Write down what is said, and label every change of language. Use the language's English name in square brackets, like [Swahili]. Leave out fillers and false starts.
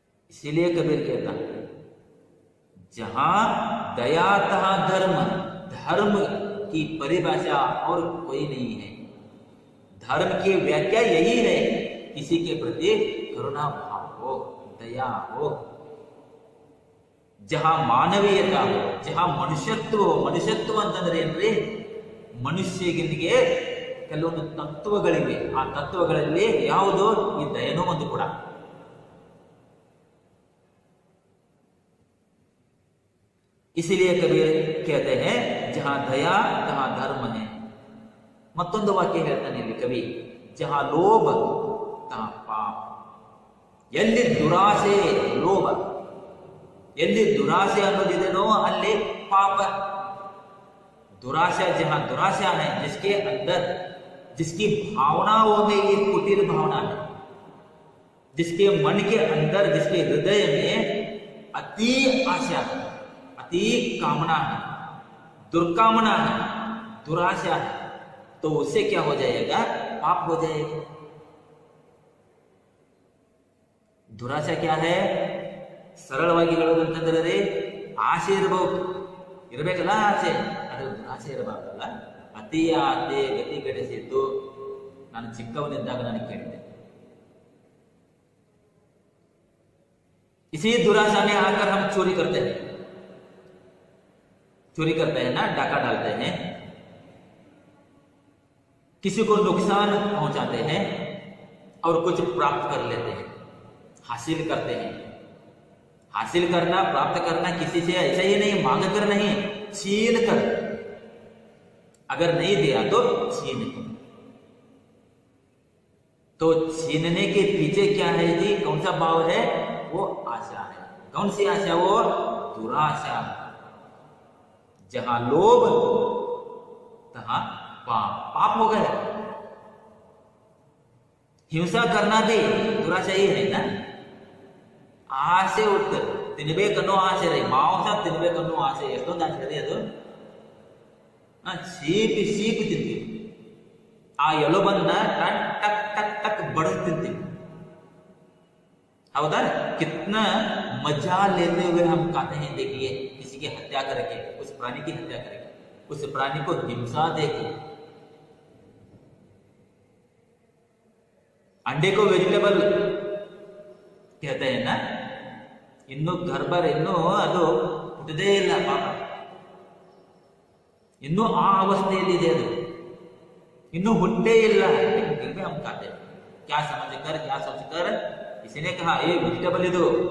[Hindi] इसीलिए कबीर कहता है, जहां दया तहां धर्म, धर्म की परिभाषा और कोई नहीं है। धर्म की व्याख्या यही है, किसी के प्रति करुणा भाव हो, दया हो, जहां मानवीयता हो, जहां मनुष्यत्व हो। [Kannada] मनुष्यत्व ಅಂತಂದ್ರೆ ಏನ್ರಿ? ಮನುಷ್ಯನಿಗೆ ಕೆಲವೊಂದು ತತ್ವಗಳಿವೆ, ಆ ತತ್ವಗಳಲ್ಲಿ ಯಾವುದು? ಈ ದಯನೂ ಒಂದು ಕೂಡ। [Hindi] इसीलिए कबीर कहते हैं जहां दया तहां धर्म है। [Kannada] ಮತ್ತೊಂದು ವಾಕ್ಯ ಹೇಳ್ತಾನೆ ಇಲ್ಲಿ ಕವಿ, [Hindi] ಜಹಾ ಲೋಭ ತಹಾ ಪಾಪ. [Kannada] ಎಲ್ಲಿ ದುರಾಸೆ ಲೋಭ, ಎಲ್ಲಿ ದುರಾಸೆ ಅನ್ನೋದಿದೆನೋ ಅಲ್ಲಿ पाप. [Hindi] दुराशा जहां दुराशा है, जिसके अंदर, जिसकी भावनाओं में ये कुटिल भावना है, जिसके मन के अंदर, जिसके हृदय में अति आशा है, अति कामना है, दुर्कामना है, दुराशा है, तो उससे क्या हो जाएगा? पाप हो जाएगा. ದುರಾಶೆ क्या है? [Kannada] ಸರಳವಾಗಿ ಹೇಳೋದಂತಂದ್ರೆ ಆಸೆ ಇರಬೇಕಲ್ಲ, ಆಸೆ. ಅದ್ರ ದುರಾಸೆ ಇರಬಾರ್ದಲ್ಲ. ಅತಿ ಆಸೆ ಗತಿಗಡಿಸಿದ್ದು ನಾನು ಚಿಕ್ಕವನಿದ್ದಾಗ ನನಗೆ ಕೇಳಿದೆ. [Hindi] इसी दुराशा में आकर हम चोरी करते हैं, चोरी करते हैं ना, डाका डालते हैं, किसी को नुकसान पहुंचाते हैं और कुछ प्राप्त कर लेते हैं, हासिल करते हैं. हासिल करना, प्राप्त करना किसी से ऐसा ही नहीं, मांग कर नहीं, छीन कर. अगर नहीं दिया तो छीन कर. तो छीनने के पीछे क्या है जी? कौन सा भाव है? वो आशा है. कौन सी आशा? वो दुराशा. जहां लोभ तहां पाप. पाप हो गए. हिंसा करना भी दुराशा ही है ना. [Kannada] ಆಸೆ ಹುಟ್ಟು ತಿನ್ಬೇಕನ್ನೋ ಆಸೆ ರೀ, ಮಾಂಸ ತಿನ್ಬೇಕನ್ನೋ ಆಸೆ. ಎಷ್ಟೊಂದು ಆಸೆ ರೀ ಅದು. ಸೀಪಿ ಸೀಪಿ ತಿಂತೀವಿ, ಆ ಎಲುಬನ್ನ ಟಕ್ ಟಕ್ ಟಕ್ ಟಕ್ ಬಡಿದು ತಿಂತೀವಿ. हौदा? [Hindi] कितना मजा लेते हुए हम खाते हैं. देखिए, किसी की हत्या करके, उस प्राणी की हत्या करके, उस प्राणी को हिंसा देके. अंडे को वेजिटेबल कहते हैं ना. [Kannada] ಇನ್ನು ಗರ್ಭರ್ ಇನ್ನೂ ಅದು ಹುಟ್ಟದೇ ಇಲ್ಲ ಪಾಪ, ಇನ್ನೂ ಆ ಅವಸ್ಥೆಯಲ್ಲಿದೆ ಅದು, ಇನ್ನೂ ಹುಟ್ಟೇ ಇಲ್ಲ. [Hindi] फिर भी हम खाते हैं. क्या समझ कर, क्या सोच कर किसी ने कहा ये वेजिटेबल ಇದು.